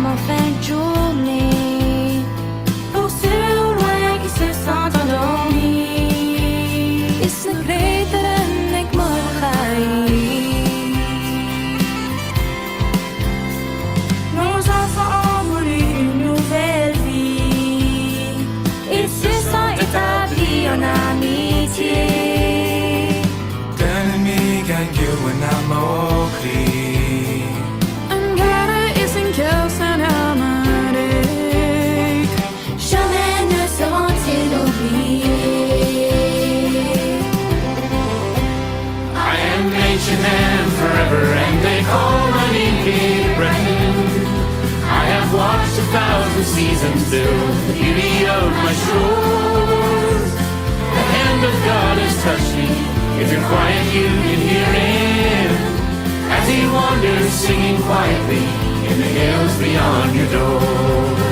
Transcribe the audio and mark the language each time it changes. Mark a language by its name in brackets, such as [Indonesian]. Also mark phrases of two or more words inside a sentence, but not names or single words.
[French] en fin de journée pour ceux au loin qui se sentent endormis. Is een greater en ik morgen. Nos enfants ont voulu une nouvelle vie. Ils se sont établis en amitié. Jamais ne seront-ils oubliés. [English] I am ancient and forever, and they call my name Cape Breton. I have watched 1,000 seasons fill the beauty of my shores. The hand of God has touched me. If you're quiet, you can hear him as he wanders singing quietly in the hills beyond your door.